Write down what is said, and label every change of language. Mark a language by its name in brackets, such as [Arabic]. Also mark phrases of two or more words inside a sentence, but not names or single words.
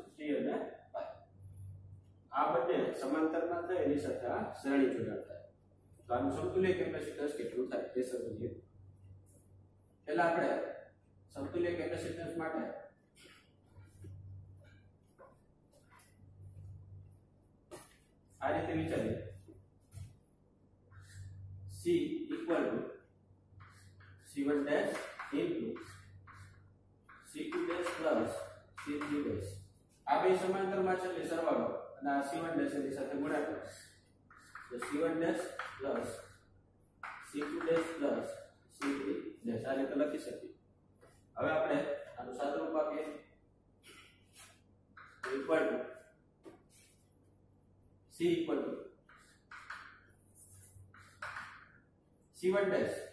[Gujarati] 3 અને 5 આ બંને સમાંતરમાં થાય એની સાથે આ શ્રેણી જોડાણ થાય. તો આનું સમતુલ્ય કેપેસિટન્સ કેટલું થાય તે સમજીએ. પહેલા આપણે સમતુલ્ય કેપેસિટન્સ માટે આ રીતે વિચારીએ. [English] C = C1 dash into C2 dash plus C3 dash. [Gujarati] આ બે સમાંતરમાં છે એટલે સરવાળો અને આ C1 dash ની સાથે ગુણાકાર. [English] તો C1 dash plus C2 dash plus C3 dash [Gujarati] આ રીતે લખી શકીએ. હવે આપણે આનું સાદુરૂપ આપીએ. [English] equal to C equal to C1 dash